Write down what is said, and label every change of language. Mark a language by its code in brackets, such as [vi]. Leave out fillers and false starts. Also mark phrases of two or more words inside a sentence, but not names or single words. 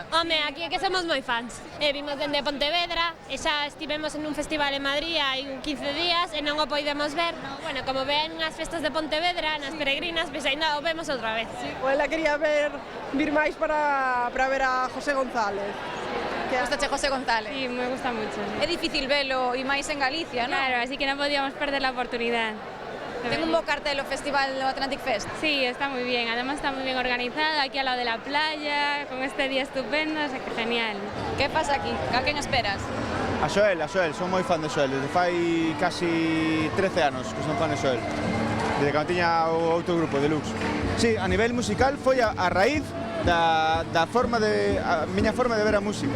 [gl] Home, aquí é que somos moi fans. Vimos dende Pontevedra, e xa estivemos en un festival en Madrid hai 15 días e non o poidemos ver. Bueno, como ven as festas de Pontevedra, nas peregrinas, pois ainda o vemos outra vez. Ela quería vir máis para ver a José González. Gustache José González? [es] Sí, me gusta mucho. [gl] É difícil velo e máis en Galicia, non? Claro, así que non podíamos perder [es] la oportunidad. [gl] Ten un bo cartel o festival do Atlantic Fest. [es] Sí, está muy bien, además está muy bien organizado, aquí al lado de la playa, con este día estupendo, o sea que genial. [gl] Que pasa aquí? A quen esperas? A Xoel, son moi fan de Xoel, desde fai casi 13 anos que son fan de Xoel, desde que tiña o outro grupo, Deluxe. Sí, a nivel musical foi a raíz da miña forma de ver a música.